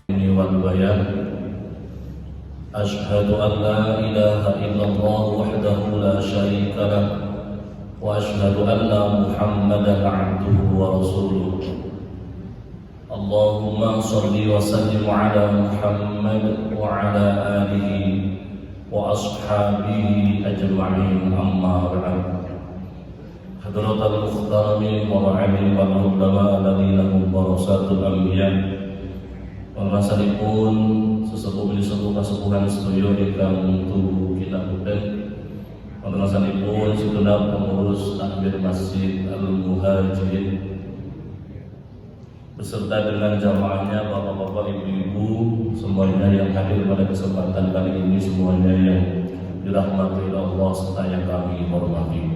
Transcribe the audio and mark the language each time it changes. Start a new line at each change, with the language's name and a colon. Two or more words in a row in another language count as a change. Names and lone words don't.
Arabic: والبيان أشهد أن لا إله إلا الله وحده لا شريك له وأشهد أن محمدا عبده ورسوله اللهم صل وسلم على محمد وعلى آله وأصحابه أجمعين أما بعد حضرات المحترمين والعلم والعلماء الذين هم ورثة الأنبياء
Javanese: Pun sesepuh kasepuhan sedaya ingkang tuhu kinapunten pangrasanipun
Indonesian: segenap pengurus takmir Masjid Al-Muhajirin beserta dengan jamaahnya bapak-bapak, ibu-ibu semuanya yang hadir pada kesempatan kali ini, semuanya yang dirahmati Allah serta yang kami hormati.